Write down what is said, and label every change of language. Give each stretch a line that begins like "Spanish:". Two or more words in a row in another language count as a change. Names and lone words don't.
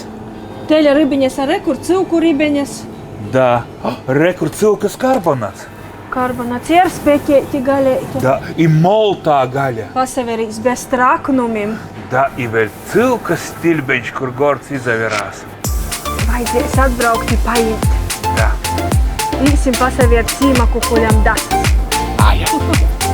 Latgalian: Teļa ribiņas ar rekur cilku ribiņas. Da. Rekur cilkas karbonats. Karbonats ir spēkēti gaļēti. Da. I moltā gaļa. Pasaverīgs bez traknumiem. Da. I vēl cilkas stilbeņš, kur gords izaverās. Vajadzēs atbraukt i paimt. Da. Īsim pasaviert cīma kukuļam dasas. Aja.